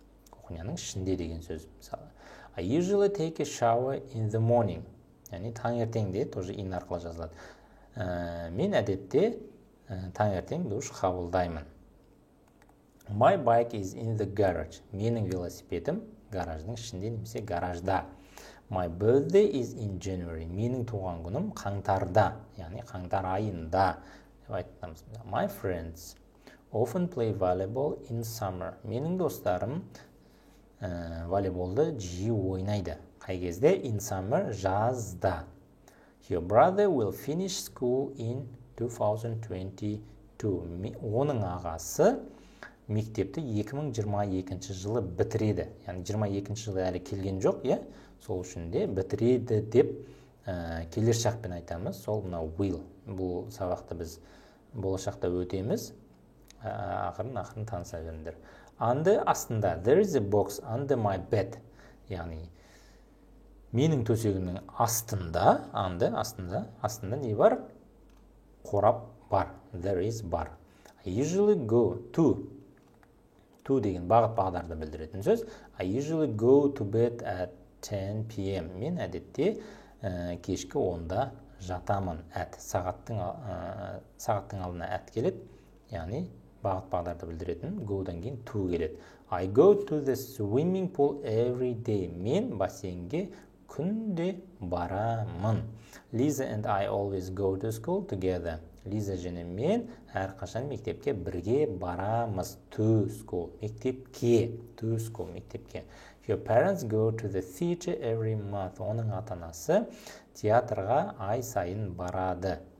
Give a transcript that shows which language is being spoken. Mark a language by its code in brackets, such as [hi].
[kk] Кухняның ішінде деген сөз мысалы. [en] I usually take a shower in the morning. [kk] Яғни таңертеңде тоже in арқылы жазылады. Мен әдетте таңертең душ қабылдаймын. [en] My bike is in the garage. [kk] Менің велосипедім гараждың ішінде немесе гаражда. [en] My birthday is in January. [kk] Менің туған күнім қаңтарда, яғни қаңтар айында. [en] My friends often play volleyball in summer. [kk] Менің достарым волейболды жиі ойнайды. Қай кезде? [en] In summer, [kk] жазда. [en] Your brother will finish school in 2022. [kk] Оның ағасы мектепті 2022 жылы бітіреді. Яғни 22 жылы әлі келген жоқ, сол үшін де бітіреді деп келер шақпен айтамыз. Сол мына will. Бұл сабақты біз болашақта өтеміз. Ақырын таныса беріңдер. Астында, [en] there is a box under my bed. [kk] яғни менің төсегімнің астында, астында не бар? Қорап бар. There is бар. [en] I usually go to [kk] деген бағыт бағдарды білдіретін сөз. [en] I usually go to bed at 10 p.m. [kk] Мен әдетте кешкі 10-да жатамын. Сағаттың алдына at келеді, яғни бағыт бағдарды білдіретін, go-дан кейін to келеді. [en] I go to the swimming pool every day. [kk] Мен бассейнге күнде барамын. [en] Lisa and I always go to school together. [kk] Лиза және мен әрқашан мектепке бірге барамыз. [en] To school. [kk] Мектепке. [en] To school. Мектепке. Your parents go to the theater every month. [kk] Оның ата-анасы театрға ай сайын барады.